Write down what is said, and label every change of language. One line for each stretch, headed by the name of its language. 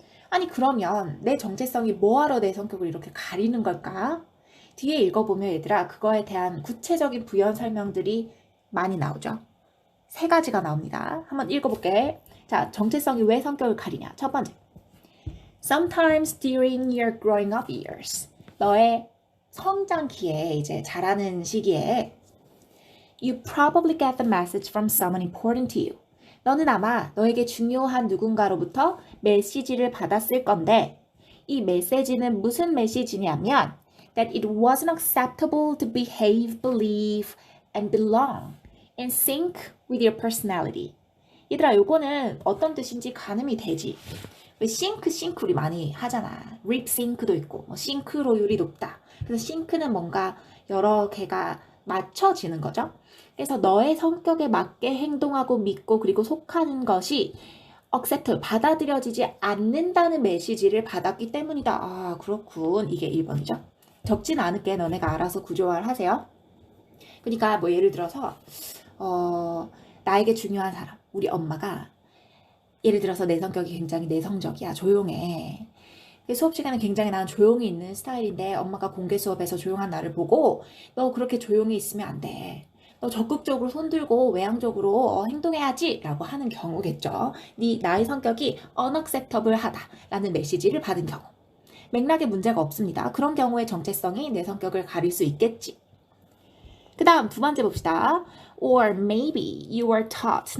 Korean: 아니 그러면 내 정체성이 뭐하러 내 성격을 이렇게 가리는 걸까? 뒤에 읽어보면 얘들아 그거에 대한 구체적인 부연 설명들이 많이 나오죠. 3가지가 나옵니다. 한번 읽어볼게. 자, 정체성이 왜 성격을 가리냐? 첫 번째,
English: Sometimes during your growing up years,
Korean: 너의 성장기에 이제 자라는 시기에
English: You probably get the message from someone important to you.
Korean: 너는 아마 너에게 중요한 누군가로부터 메시지를 받았을 건데 이 메시지는 무슨 메시지냐면
English: that it wasn't acceptable to behave, believe, and belong in sync with your personality.
Korean: 얘들아 요거는 어떤 뜻인지 가늠이 되지. 왜 싱크 우리 많이 하잖아. 립 싱크도 있고 뭐 싱크로율이 높다. 그래서 싱크는 뭔가 여러 개가 맞춰지는 거죠. 그래서 너의 성격에 맞게 행동하고 믿고 그리고 속하는 것이 accept, 받아들여지지 않는다는 메시지를 받았기 때문이다. 아, 그렇군. 이게 1번이죠. 적진 않을게 너네가 알아서 구조화를 하세요. 그러니까 뭐 예를 들어서 나에게 중요한 사람, 우리 엄마가 예를 들어서 내 성격이 굉장히 내성적이야. 조용해. 수업 시간에 굉장히 나는 조용히 있는 스타일인데 엄마가 공개 수업에서 조용한 나를 보고 너 그렇게 조용히 있으면 안 돼. 너 적극적으로 손들고 외향적으로 행동해야지 라고 하는 경우겠죠. 나의 성격이 unacceptable 하다 라는 메시지를 받은 경우. 맥락에 문제가 없습니다. 그런 경우에 정체성이 내 성격을 가릴 수 있겠지. 그 다음 2번째 봅시다.
English: Or maybe you were taught.